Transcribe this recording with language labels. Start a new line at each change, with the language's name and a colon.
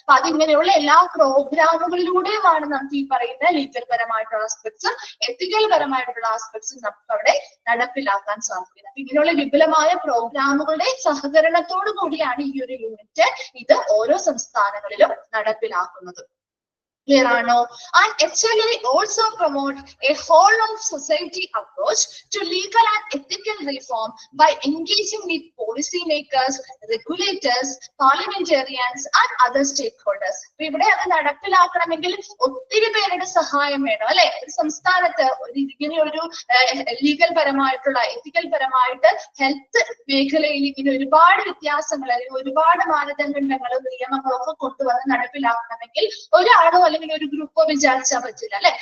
Malayalam: അപ്പൊ അതിങ്ങനെയുള്ള എല്ലാ പ്രോഗ്രാമുകളിലൂടെയുമാണ് നമുക്ക് ഈ പറയുന്ന ലീഗൽ പരമായിട്ടുള്ള ആസ്പെക്ട്സും എത്തിക്കൽ പരമായിട്ടുള്ള ആസ്പെക്ട്സും നമുക്ക് അവിടെ നടപ്പിലാക്കാൻ സാധിക്കുന്നത്. അപ്പൊ ഇങ്ങനെയുള്ള വിപുലമായ പ്രോഗ്രാമുകളുടെ സഹകരണത്തോടു കൂടിയാണ് ഈ ഒരു യൂണിറ്റ് ഇത് ഓരോ സംസ്ഥാനങ്ങളിലും നടപ്പിലാക്കുന്നത്. Clear ആണോ?
English: And HLA also promote a whole of society approach to legal and ethical reform by engaging with policy makers, regulators, parliamentarians and other stakeholders.
Malayalam: ഇവിടെ അത് നടപ്പിലാക്കണമെങ്കിൽ ഒത്തിരി പേരുടെ സഹായം വേണം അല്ലെ. ഒരു സംസ്ഥാനത്ത് ഇങ്ങനെ ഒരു ലീഗൽ പരമായിട്ടുള്ള എത്തിക്കൽ പരമായിട്ട് ഹെൽത്ത് മേഖലയിൽ ഇങ്ങനെ ഒരുപാട് വ്യത്യാസങ്ങൾ അല്ലെങ്കിൽ ഒരുപാട് മാനദണ്ഡങ്ങളും നിയമങ്ങളും ഒക്കെ കൊണ്ടുവന്ന് നടപ്പിലാക്കണമെങ്കിൽ ഒരാളോ അല്ലെങ്കിൽ ഒരു ഗ്രൂപ്പോ വിചാരിച്ചാൽ പറ്റില്ല അല്ലെ.